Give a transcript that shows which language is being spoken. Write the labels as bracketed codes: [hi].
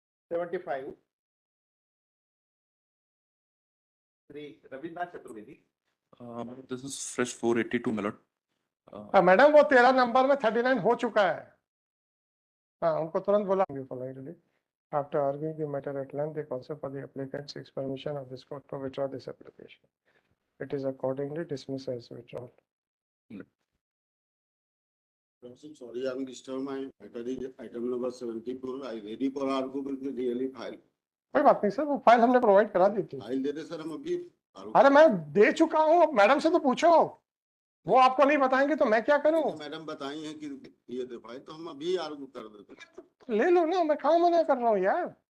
[en] $75 Sri Rabindranath Chaturvedi. This is fresh 482, my lord. [hi] Madam वो 13 number में 39 हो चुका है। हाँ, उनको तुरंत बुलाएंगे politely. [en] After arguing the matter at length, the counsel for the applicant seeks permission of this court to withdraw this application. It is accordingly dismissed as withdrawn. Sorry, I'm disturbed. My matter is item number 74. I ready for argument with really file. [hi] कोई बात नहीं sir, वो file हमने provide करा दी थी। File दे दे sir, हम अभी अरे मैं दे चुका हूँ, मैडम से तो पूछो। वो आपको नहीं बताएंगे तो मैं क्या करूँ? मैडम बताई है कि ये दे फाइल, तो हम अभी आर्गू कर देते। ले लो ना, मैं कहाँ मना कर रहा हूँ यार।